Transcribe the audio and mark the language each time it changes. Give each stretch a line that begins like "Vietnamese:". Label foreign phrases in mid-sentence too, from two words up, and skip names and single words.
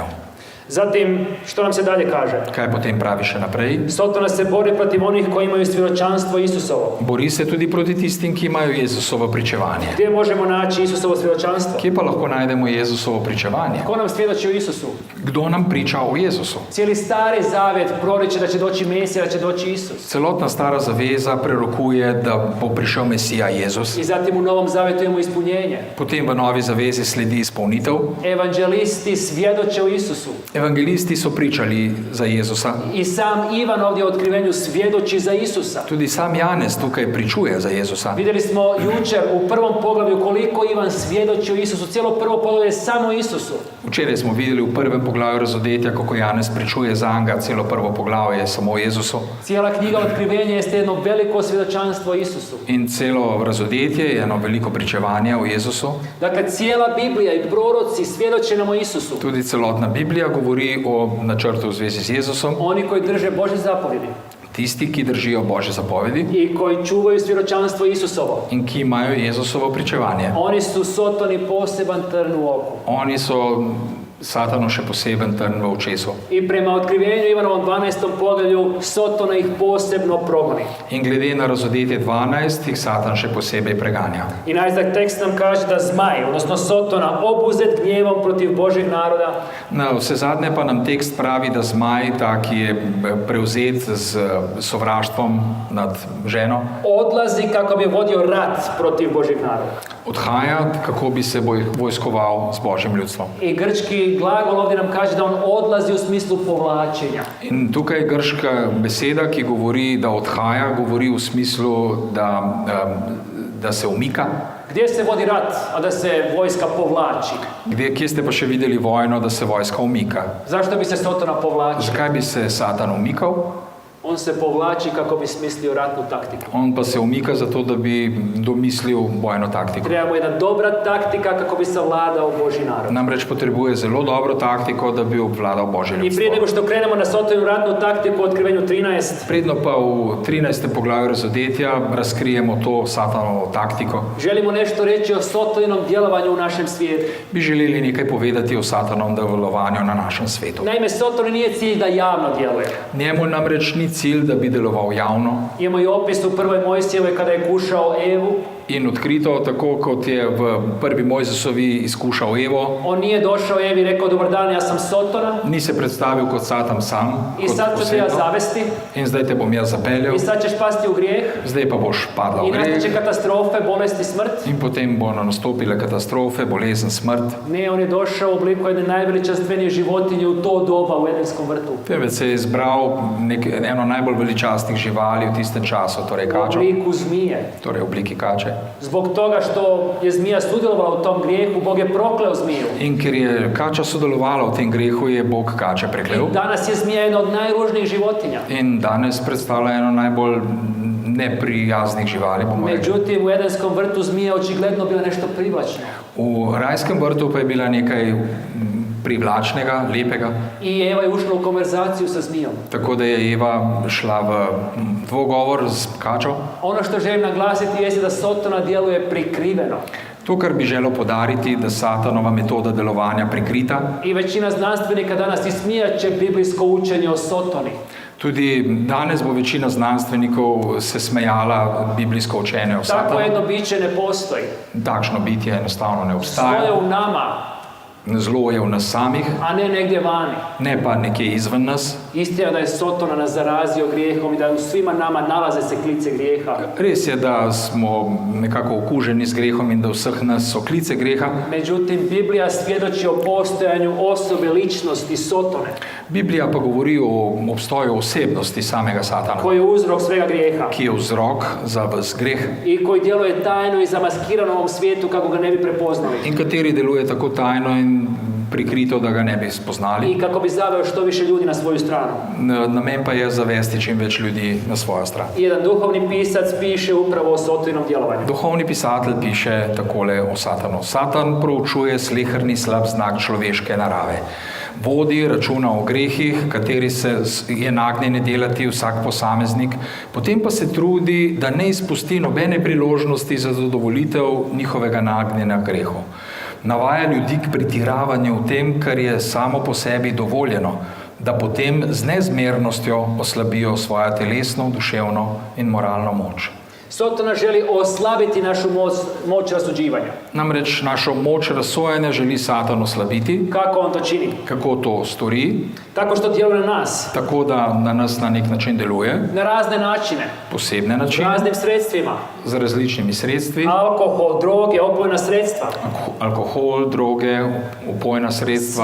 Croatian: Zatim, što nam se dalje kaže?
Slovenian: Kaj potem pravi še naprej?
Croatian: Sotona se bori protiv onih koji imaju svjedočanstvo Isusovo.
Slovenian: Bori se tudi proti tistim, ki imajo Jezusovo pričevanje.
Croatian: Gdje možemo naći Isusovo svjedočanstvo?
Slovenian: Kje pa lahko najdemo Jezusovo pričevanje?
Croatian: Ko nam svjedoči o Isusu?
Slovenian: Kdo nam priča o Jezusu?
Croatian: Cijeli Stari Zavjet proriče da će doći Mesija, da će doći Isus.
Slovenian: Celotna stara zaveza prerokuje, da bo prišel Mesija Jezus.
Croatian: I zatim u Novom Zavjetu imamo ispunjenje.
Slovenian: Potem v novi zavezi sledi izpolnitev.
Croatian: Evanđelisti svjedoče o Isusu.
Slovenian: Evangelisti so pričali za Jezusa.
Croatian: I sam Ivan ovdje u otkrivenju svjedoči za Isusa.
Slovenian: Tudi sam Janez tukaj pričuje za Jezusa.
Croatian: Vidjeli smo jučer u prvom poglavlju koliko Ivan svjedoči o Isusu. Cijelo prvo poglavlje je samo o Isusu.
Slovenian: Včeraj smo videli v prvem poglavju razodetja, kako Janez pričuje za njega, celo prvo poglavje je samo o Jezusu.
Croatian: Cijela knjiga Otkrivenja jeste jedno veliko svjedočanstvo o Isusu.
Slovenian: In celo razodetje je eno veliko pričevanje o Jezusu.
Croatian: Dakle, cijela Biblija i proroci svjedoče nam o Isusu.
Slovenian: Tudi celotna Biblija govori o načrtu v zvezi z Jezusom.
Croatian: Oni koji drže Božje zapovjedi
Slovenian: Tisti, ki držijo Božje zapovedi
Croatian: i koji čuvaju svjedočanstvo Isusovo.
Slovenian: in ki imajo Jezusovo pričevanje.
Croatian: Oni su Sotoni poseban trn u oku.
Slovenian: Oni so Satanu še poseben trn v očesu.
Croatian: I prema otkrivenju Ivanovom 12. poglavlju, Sotona ih posebno progoni.
Slovenian: In glede na Razodetje 12, jih Satan še posebej preganja.
Croatian: I najzad tekst nam kaže da zmaj, odnosno Sotona, obuzet gnjevom protiv Božjeg naroda,
Slovenian: Na vse zadnje pa nam tekst pravi, da zmaj, ta, ki je prevzet z sovraštvom nad ženo,
Croatian: odlazi kako bi vodio rat protiv Božjeg naroda.
Slovenian: odhaja, kako bi se vojskoval z Božjim ljudstvom.
Croatian: I grčki glagol ovdje nam kaže da on odlazi u smislu povlačenja.
Slovenian: In tukaj grška beseda, ki govori, da odhaja, govori v smislu, da se umika.
Croatian: Gdje se vodi rat, a da se vojska povlači?
Slovenian: Kje ste pa še videli vojno, da se vojska umika?
Croatian: Zašto bi se Sotona povlačio?
Slovenian: Zakaj bi se Satan umikal?
Croatian: On se povlači kako bi smislio ratnu taktiku.
Slovenian: On pa se umika zato, da bi domislil bojno taktiko.
Croatian: Treba mu jedna dobra taktika kako bi savladao Božji narod.
Slovenian: Namreč potrebuje zelo dobro taktiko, da bi obvladal Božje
Croatian: I prije
Slovenian: ljudstvo.
Croatian: nego što krenemo na Sotonu ratnu taktiku u otkrivenju 13,
Slovenian: Predno pa v 13. poglavju Razodetja razkrijemo to Satanovo taktiko.
Croatian: želimo nešto reći o Sotoninom djelovanju u našem svijetu.
Slovenian: Bi želeli nekaj povedati o Satanovem delovanju na našem svetu.
Croatian: Naime, Sotoni nije cilj da javno djeluje.
Slovenian: Njemu namreč ni cilj, da bi deloval javno
Croatian: Imamo i opis u prvoj Mojsijevoj kada je kušao Evu.
Slovenian: in odkrito, tako kot je v prvi Mojzesovi iskušal Evo,
Croatian: On nije došao Evi i rekao dobar dan, ja sam Sotona
Slovenian: ni se predstavil kot Satan sam,
Croatian: i
Slovenian: kot
Croatian: sad ću te ja
Slovenian: posebno.
Croatian: zavesti
Slovenian: In zdaj te bom jaz zapeljal,
Croatian: i sad ćeš pasti u grijeh
Slovenian: zdaj pa boš padla
Croatian: i
Slovenian: v greh.
Croatian: nastaće katastrofe, bolesti, smrt.
Slovenian: In potem bo nastopile katastrofe, bolezen, smrt.
Croatian: Ne, on je došao u obliku jedne najveličastvenije životinje u to doba u Edenskom vrtu.
Slovenian: Temveč se je izbral eno najbolj veličastnih živali v tistem času, torej
Croatian: U
Slovenian: kačo,
Croatian: obliku zmije.
Slovenian: torej v obliki kače.
Croatian: Zbog toga što je zmija sudjelovala u tom grijehu, Bog je prokleo zmiju.
Slovenian: In ker je kača sodelovala v tem grehu, je Bog kače preklel.
Croatian: Danas je zmija jedna od najružnijih životinja.
Slovenian: In danes predstavlja eno najbolj neprijaznih živali, bomo rekli.
Croatian: Međutim, u Edenskom vrtu zmija očigledno bila nešto privlačno.
Slovenian: V rajskem vrtu pa je bila nekaj privlačnega, lepega,
Croatian: I Eva je ušla u konverzaciju sa zmijom.
Slovenian: tako da je Eva šla v dvogovor s kačo.
Croatian: Ono što želim naglasiti jeste da Sotona djeluje prikriveno.
Slovenian: To, kar bi želel podariti, da Satanova metoda delovanja prikrita.
Croatian: I većina znanstvenika danas ismijaće biblijsko učenje o Sotoni.
Slovenian: Tudi danes bo večina znanstvenikov se smejala biblijsko učenje o
Croatian: Tako
Slovenian: Satanu.
Croatian: jedno biće ne postoji.
Slovenian: Takšno bitje enostavno ne
Croatian: Zlo je
Slovenian: obstaja.
Croatian: u nama,
Slovenian: Zlo je v nas samih,
Croatian: a ne negdje vani.
Slovenian: ne pa nekje izven nas.
Croatian: Istina da je Sotona nas zarazio grijehom i da u svima nama nalaze se klice grijeha.
Slovenian: Res je, da smo nekako okuženi s grehom in da vseh nas so klice greha.
Croatian: Međutim, Biblija svjedoči o postojanju osobe, ličnosti Sotone,
Slovenian: Biblija pa govori o obstoju osebnosti samega Satana,
Croatian: koji je uzrok svega grijeha
Slovenian: ki je vzrok za ves greh
Croatian: i koji djeluje tajno i zamaskiran u ovom svijetu kako ga ne bi prepoznali
Slovenian: in kateri deluje tako tajno in prikrito, da ga ne bi spoznali.
Croatian: i kako bi zaveo što više ljudi na svoju stranu.
Slovenian: Namen pa je zavesti čim več ljudi na svojo stran.
Croatian: I jedan duhovni pisac piše upravo o Sotinom djelovanju.
Slovenian: Duhovni pisatelj piše takole o Satanu. Satan proučuje sleherni slab znak človeške narave. Vodi računa o grehih, kateri se je nagnjen delati vsak posameznik, potem pa se trudi, da ne izpusti nobene priložnosti za zadovoljitev njihovega nagnjenja k grehu. Navaja ljudi k pretiravanju v tem, kar je samo po sebi dovoljeno, da potem z nezmernostjo oslabijo svojo telesno, duševno in moralno moč.
Croatian: Sotona želi oslabiti našu moć rasuđivanja.
Slovenian: Namreč našo moč razsojanja želi Satan oslabiti.
Croatian: Kako on to čini?
Slovenian: Kako to stori?
Croatian: Tako što djeluje na nas,
Slovenian: Tako da na nas na nek način deluje,
Croatian: na razne načine,
Slovenian: posebne načine,
Croatian: raznim sredstvima.
Slovenian: z različnimi sredstvi,
Croatian: Alkohol, droge, opojna sredstva.
Slovenian: alkohol, droge, upojna sredstva.